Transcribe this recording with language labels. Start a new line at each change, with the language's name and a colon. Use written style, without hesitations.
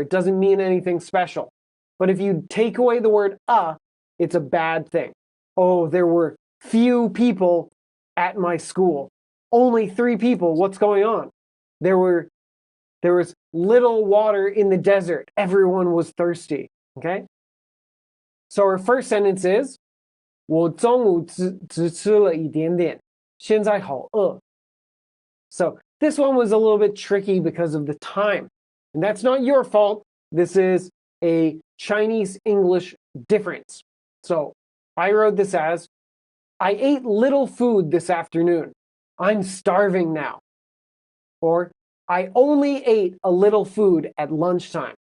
English: It doesn't mean anything special. But if you take away the word it's a bad thing. Oh, there were few people at my school. Only 3 people. What's going on? There was little water in the desert. Everyone was thirsty. Okay? So our first sentence is
Chinese: 我中午只吃了一点点，现在好饿.
English: So this one was a little bit tricky because of the time. And that's not your fault. This is a Chinese-English difference. So I wrote this as, I ate little food this afternoon. I'm starving now. Or, I only ate a little food at lunchtime.